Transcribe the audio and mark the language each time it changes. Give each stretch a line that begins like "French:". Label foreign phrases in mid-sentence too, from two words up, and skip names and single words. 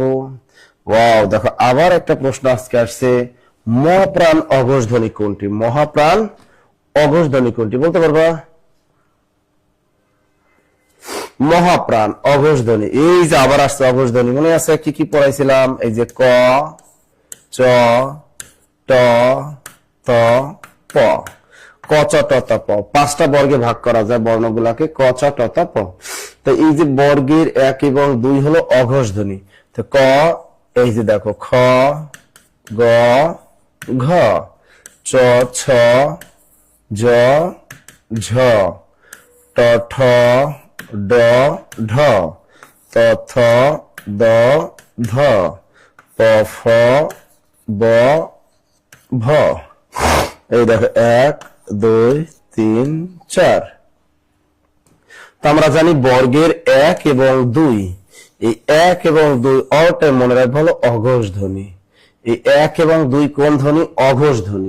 Bangla: ওয়াও, দেখো আবার একটা প্রশ্ন আজকে আসছে, মহাপ্রাণ অঘোষ ধ্বনি কোনটি? মহাপ্রাণ অঘোষ ধ্বনি কোনটি বলতে পারবা? মহাপ্রাণ অঘোষ ধ্বনি, এই যে আবার আসছে অঘোষ ধ্বনি, মনে আছে কি কি পড়াইছিলাম? এই যে ক, চ, ট, ত, প, ক চ ট ত প, 5টা বর্গে ভাগ করা যায় বর্ণগুলাকে, ক চ ট ত প। তো এই যে বর্গের 1 এবং 2 হলো অঘোষ ধ্বনি। তো ক, এই যে দেখো খ, গ, ঘ, চ, ছ, জ, ঝ, ট, ঠ, ড, ঢ, ত, থ, দ, ধ, প, ফ, ব, ভ। এই দেখো 1 2 3 4। তো আমরা জানি বর্গের 1 এবং 2, এই 1 এবং 2
English: all time
Bangla: মনে রাখবো হলো অঘোষ ধ্বনি। এই 1 এবং 2 কোন ধ্বনি? অঘোষ ধ্বনি।